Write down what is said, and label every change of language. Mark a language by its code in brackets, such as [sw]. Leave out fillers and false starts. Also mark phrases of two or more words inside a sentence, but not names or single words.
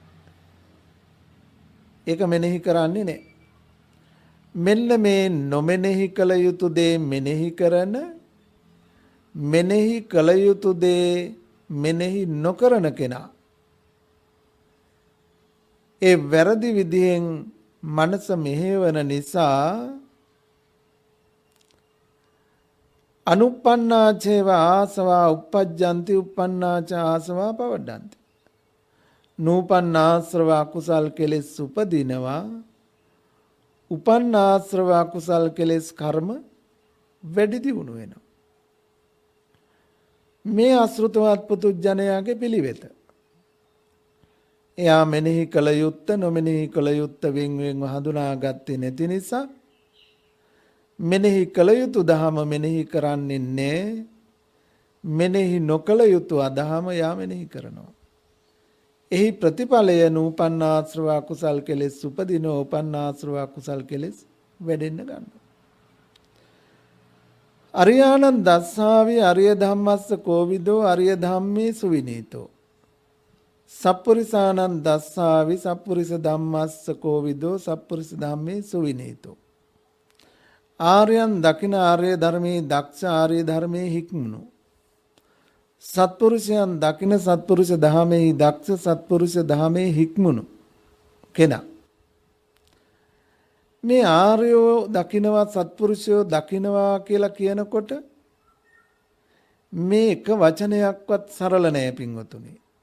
[si] ඒක මෙනෙහි කරන්නේ නැහැ. මෙන්න මේ නොමෙනෙහි කළ යුතු දේ මෙනෙහි කරන මෙනෙහි කළ යුතු දේ මෙනෙහි නොකරන කෙනා ඒ වැරදි විදිහෙන් මනස මෙහෙවන නිසා [pi] අනුප්පන්නාචේව ආසවා uppajjanti uppannāච ආසවා පවඩ්ඩන්ති. [si] නූපන්නාශ්‍රව අකුසල් කෙලෙස් උපදිනවා. උපන්නාශ්‍රව අකුසල් කෙලෙස් කර්ම වැඩි දියුණු වෙනවා. මේ අශෘතවත් පුතුජනයාගේ පිළිවෙත. එයා මෙනෙහි කළ යුත්ත නොමෙනෙහි කළ යුත්ත වෙන් වෙන්ව හඳුනාගත්තේ නැති නිසා මෙනෙහි කළ යුතු දහම මෙනෙහි කරන්නේ නැහැ. මෙනෙහි නොකළ යුතු අදහම යා මෙනෙහි කරනවා. එහි ප්‍රතිඵලය නූපන්නාශ්‍රව අකුසල් කෙලෙස් උපදින උපන්නාශ්‍රව අකුසල් කෙලෙස් වැඩෙන්න ගන්නවා. [pi] අරියාණං දස්සාවි අරිය ධම්මස්ස කෝවිදෝ අරිය ධම්මේ සුවිනීතෝ. සප්පුරිසාණං දස්සාවි සප්පුරිස ධම්මස්ස කෝවිදෝ සප්පුරිස ධම්මේ සුවිනීතෝ. [si] ආර්යයන් දකින ආර්ය ධර්මයේ දක්ෂ ආර්ය ධර්මයේ හික්මුණු. සත්පුරුෂයන් දකින සත්පුරුෂ දහමෙහි දක්ෂ සත්පුරුෂ දහමෙහි හික්මුණු කෙනා. මේ ආර්යෝ දකිනවා සත්පුරුෂයෝ දකිනවා කියලා කියනකොට මේ එක වචනයක්වත් සරල නෑ පින්වතුනි.